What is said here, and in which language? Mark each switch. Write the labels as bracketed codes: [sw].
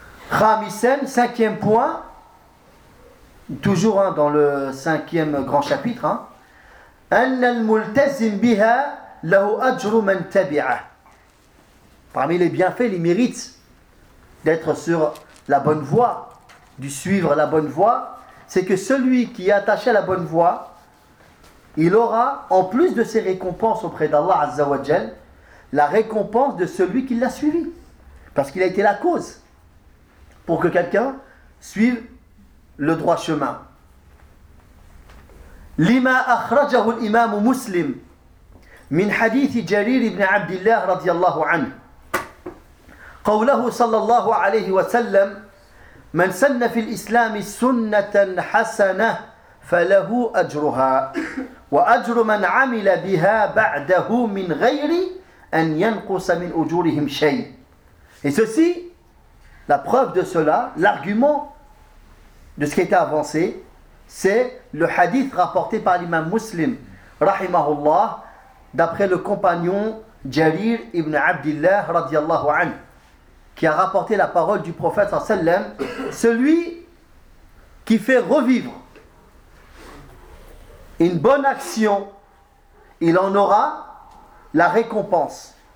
[fr] Khamisem, cinquième point, toujours dans le cinquième grand chapitre, hein, « [ar] al-multazim biha [fr] » Parmi les bienfaits, les mérites d'être sur la bonne voie, de suivre la bonne voie, c'est que celui qui est attaché à la bonne voie, il aura, en plus de ses récompenses auprès d'Allah Azza wa Jal, la récompense de celui qui l'a suivi. Parce qu'il a été la cause pour que quelqu'un suive le droit chemin. [ar] Lima akhrajahu al-imam muslim. من حديث جرير بن عبد الله رضي الله عنه قوله صلى الله عليه وسلم من سن في الإسلام سنة حسنة فله أجرها وأجر من عمل بها بعده من غير أن ينقص من أجورهم شيء. [fr] Et ceci, la preuve de cela, l'argument de ce qui était avancé, c'est le hadith rapporté par l'imam Muslim [ar] رحمه الله [fr] d'après le compagnon Jarir ibn Abdillah radiyallahu anhu, qui a rapporté la parole du prophète sallallahu alayhi wa sallam, celui qui fait revivre une bonne action, il en aura la récompense.